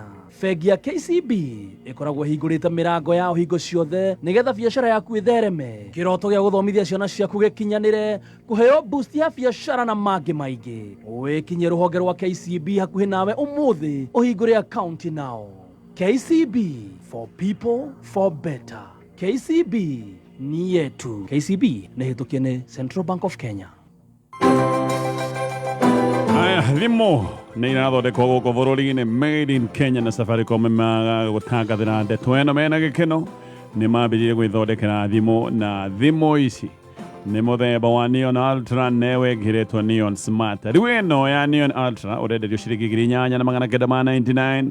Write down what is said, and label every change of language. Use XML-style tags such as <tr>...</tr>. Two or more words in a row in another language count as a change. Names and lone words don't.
<ki>Bengi ya KCB ĩkoragwo ĩhingũrĩte mĩrango ya hingo ciothe nĩgetha biacara yaku ĩthereme, kĩroto gĩa gũthomithia ciana ciaku gĩkinyanĩre, kũheo boost ya biacara na mangĩ maingĩ. Wĩkinyie rũhonge rwa KCB hakuhĩ nawe ũmũthĩ ũhingũre akaunti nao. KCB,</ki> <en>for people, for better.</en> <ki>KCB ni yetu. KCB nĩhĩtũkie nĩ Central Bank of Kenya. Aya, thimũ nĩ irathondekwo gũkũ bũrũri-inĩ</ki> <en>made in Kenya</en> <ki>na Safaricom gũtangathĩra ndeto ĩno mena gĩkeno nĩ mambĩrĩirie gwĩthondekera thimũ na thimũ ici nĩ mũthemba wa Neon Ultra newe ĩkĩrĩtwo Neon Smart. Rĩu ĩno ya Neon Ultra ũrenderio ciringi 8,999.</ki>